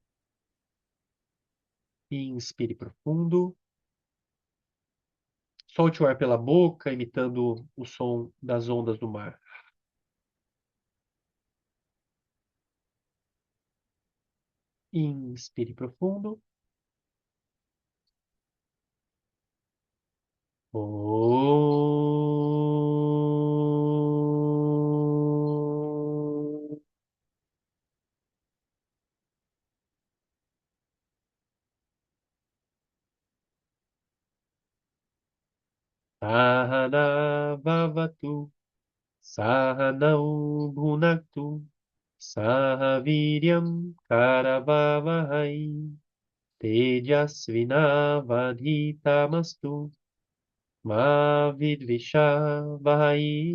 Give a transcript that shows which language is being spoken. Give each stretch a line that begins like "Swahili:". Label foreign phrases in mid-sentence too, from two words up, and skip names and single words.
Portuguese: Inspire profundo. Solte o ar pela boca, imitando o som das ondas do mar. Inspire profundo. Om.
Sanskrit: सहना ववतु, सहनौ भुनक्तु, सहवीर्यम् करवावहै, तेजस्विनावधीतमस्तु, मा विद्विषावहै.